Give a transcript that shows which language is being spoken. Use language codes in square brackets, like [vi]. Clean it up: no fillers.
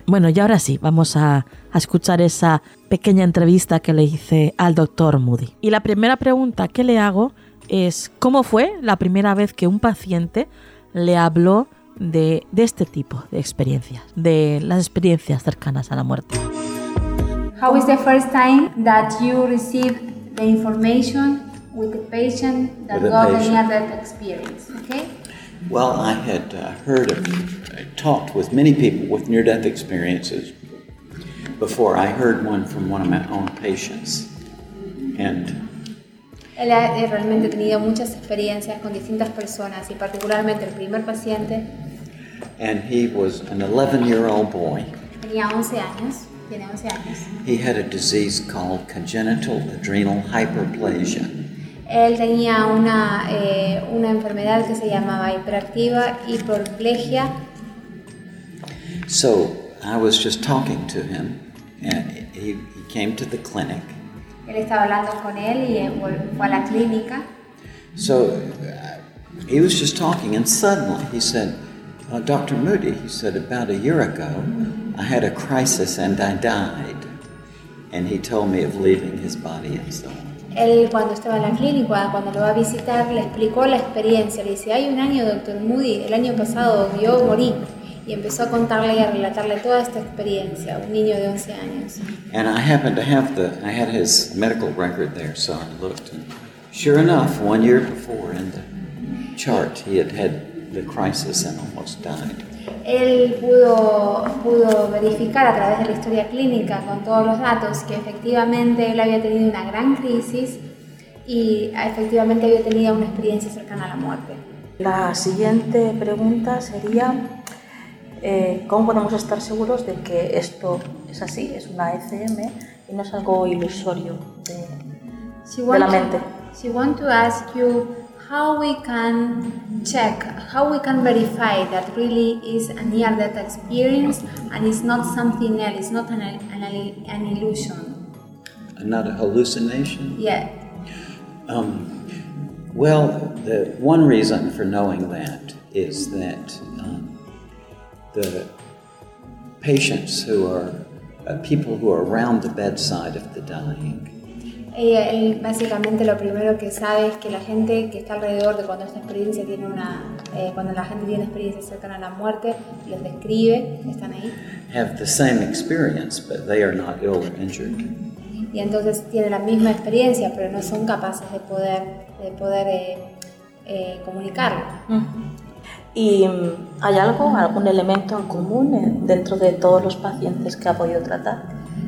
[es] Bueno, y ahora sí, vamos a escuchar esa pequeña entrevista que le hice al Dr. Moody. Y la primera pregunta que le hago es, ¿cómo fue la primera vez que un paciente le habló de este tipo de experiencias, de las experiencias cercanas a la muerte? [en] How is the first time that you received the information with the patient that got the near-death experience? Okay. Well, I had heard of, I talked with many people with near-death experiences before. I heard one from one of my own patients, and. [es] Él ha realmente tenido muchas experiencias con distintas personas, y particularmente el primer paciente. [en] And he was an 11-year-old boy. [es] Tenía 11 años. Tiene 11 años. [en] He had a disease called congenital adrenal hyperplasia. [es] Él tenía una enfermedad que se llamaba hiperactiva hiperplegia. [en] So I was just talking to him, and he came to the clinic. [es] Él estaba hablando con él y fue a la clínica. [en] So he was just talking, and suddenly he said, Dr. Moody, he said, about a year ago, I had a crisis and I died. And he told me of leaving his body and so on. [es] Él, cuando estaba en la clínica, cuando lo va a visitar, le explicó la experiencia. Le dice, hay un año, Dr. Moody, el año pasado, yo morí. Y empezó a contarle y a relatarle toda esta experiencia, un niño de 11 años. [en] And I happened to have I had his medical record there, so I looked. And sure enough, 1 year before, in the chart, he had had the crisis and almost died. [es] Él pudo verificar a través de la historia clínica con todos los datos que efectivamente él había tenido una gran crisis y efectivamente había tenido una experiencia cercana a la muerte. La siguiente pregunta sería, ¿cómo podemos estar seguros de que esto es así, es una ECM y no es algo ilusorio de la mente? [en] She want to ask you how we can check, how we can verify that really is a near-death experience and it's not something else, it's not an illusion. Not a hallucination? Yeah. Well, the one reason for knowing that is that the patients who are, people who are around the bedside of the dying, [es] él básicamente lo primero que sabe es que la gente que está alrededor de cuando esta experiencia tiene una cuando la gente tiene experiencias cercanas a la muerte los describe, están ahí. [en] Have the same experience, but they are not ill or injured. [es] Y entonces tiene la misma experiencia, pero no son capaces de poder comunicarlo. ¿Y hay algo, algún elemento en común dentro de todos los pacientes que ha podido tratar?